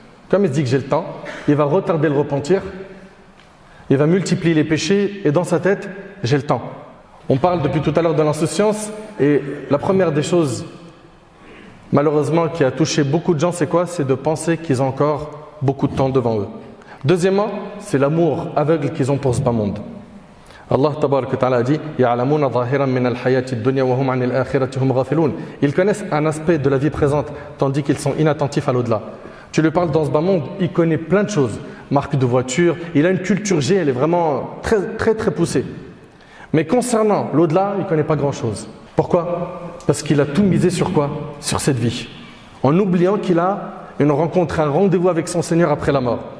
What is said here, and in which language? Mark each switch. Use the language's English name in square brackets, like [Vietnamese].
[French] Comme il se dit que j'ai le temps, il va retarder le repentir, il va multiplier les péchés, et dans sa tête, j'ai le temps. On parle depuis tout à l'heure de l'insouciance, et la première des choses, malheureusement, qui a touché beaucoup de gens, c'est quoi? C'est de penser qu'ils ont encore beaucoup de temps devant eux. Deuxièmement, c'est l'amour aveugle qu'ils ont pour ce bas monde. Allah tabarak wa ta'ala dit [Arabic] يَعْلَمُونَ ظَاهِرًا مِنَ الْحَيَاةِ الدُّنْيَا وَهُمْ عَنِ الْآخِرَةِ هُمْ غَافِلُونَ. [French] Ils connaissent un aspect de la vie présente, tandis qu'ils sont inattentifs à l'au-delà. Tu lui parles dans ce bas monde, il connaît plein de choses. Marque de voiture, il a une culture G, elle est vraiment très poussée. Mais concernant l'au-delà, il ne connaît pas grand-chose. Pourquoi? Parce qu'il a tout misé sur quoi? Sur cette vie. En oubliant qu'il a une rencontre, un rendez-vous avec son Seigneur après la mort.